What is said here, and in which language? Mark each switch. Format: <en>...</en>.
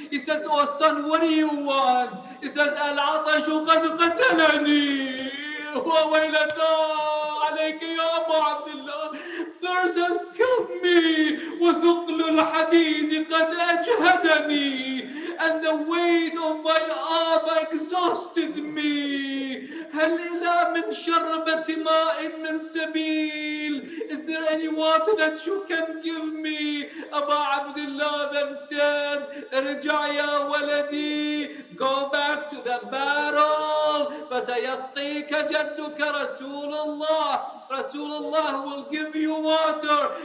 <en>He said, oh son, what do you want? He said,</en> <ar>al-atashu qad qatalani, wa waylata عليك يا أبا عبد الله.</ar> <en>Thirst has killed me.</en> <ar>وثقل الحديد قد أجهدني.</ar> <en>And the weight of my arm exhausted me.</en> <ar>هل إلى من شربة ماء من سبيل.</ar> <en>Is there any water that you can give me? Aba Abdullah then said,</en> <ar>ارجع يا ولدي.</ar> <en>Go back to the barrel.</en> <ar>فسيسقيك جدك رسول الله.</ar> <en>Rasulullah will give you water.</en>